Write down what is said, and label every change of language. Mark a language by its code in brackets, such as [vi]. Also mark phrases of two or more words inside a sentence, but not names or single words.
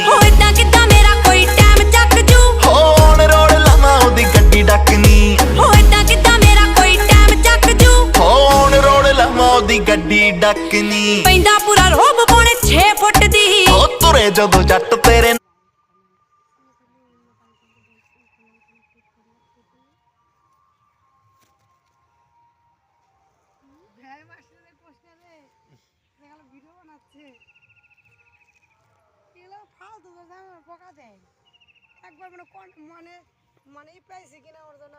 [pa] ਹੋ ਏਦਾਂ ਕਿੱਦਾਂ ਮੇਰਾ ਕੋਈ ਟਾਈਮ ਚੱਕ ਜੂ, ਹੋ [en] on road [pa] ਲਾਵਾਂ ਉਹਦੀ ਗੱਡੀ ਡੱਕਨੀ, ਹੋ ਏਦਾਂ ਕਿੱਦਾਂ ਮੇਰਾ ਕੋਈ ਟਾਈਮ ਚੱਕ ਜੂ, ਹੋ [en] on road [pa] ਲਾਵਾਂ ਉਹਦੀ ਗੱਡੀ ਡੱਕਨੀ, ਪੈਂਦਾ ਪੂਰਾ ਰੋਬ ਪੌਣੇ 6 ਫੁੱਟ ਦੀ, ਓ ਤੁਰੇ ਜਦੋਂ ਜੱਟ ਤੇਰੇ [bn] ভিডিও বানাচ্ছে এগুলো ফালতু বকা দেয় একবার মানে মানে মানে পাইছে কিনা ওর জন্য